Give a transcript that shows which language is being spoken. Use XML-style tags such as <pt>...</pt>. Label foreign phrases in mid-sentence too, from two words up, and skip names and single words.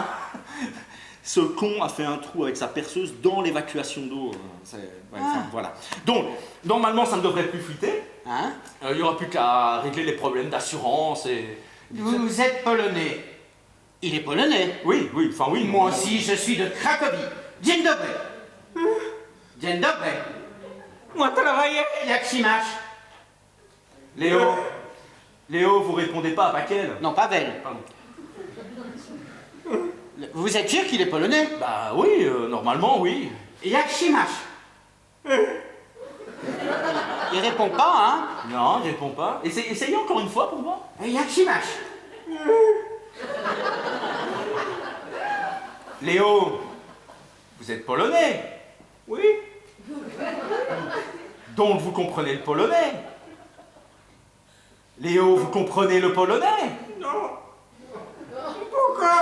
<fr>Ce con a fait un trou avec sa perceuse dans l'évacuation d'eau. Enfin, voilà. Donc, normalement, ça ne devrait plus fuiter. Hein? Il n'y aura plus qu'à régler les problèmes d'assurance et... Vous êtes polonais. Il est polonais. Oui, enfin oui. Moi aussi, je suis de Cracovie.</fr> <pl>Dzień dobry. Dzień dobry.</pl> <fr>Moi, travailler.</fr> <pl>Jak się masz?</pl> <fr>Léo, vous répondez pas à Paquel? Non, Pavel. Pardon. Vous êtes sûr qu'il est polonais? Bah oui, normalement, oui.</fr> <pl>Jak się masz?</pl> <fr>Il répond pas, hein? Non, il répond pas. Essayez encore une fois pour moi.</fr> <pl>Jak się masz?</pl> <fr>Léo, vous êtes polonais? Oui. Donc vous comprenez le polonais? Léo, vous comprenez le polonais? Non. Pourquoi?</fr>